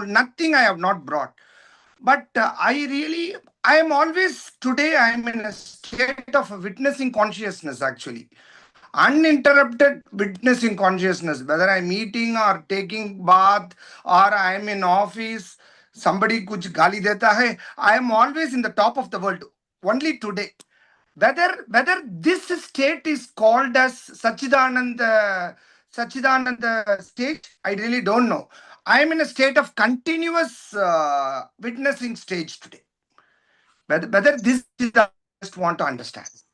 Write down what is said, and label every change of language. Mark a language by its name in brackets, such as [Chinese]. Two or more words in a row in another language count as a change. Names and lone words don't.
[English] Nothing I have not brought. But I am always, today I am in a state of witnessing consciousness actually. Uninterrupted witnessing consciousness, whether I'm eating or taking bath or I'm in office, somebody [Hindi] kuch gali deta hai, [English] I am always in the top of the world. Only today. Whether this state is called as Sachidananda state, I really don't know. I am in a state of continuous witnessing stage today. Whether this is, I just want to understand.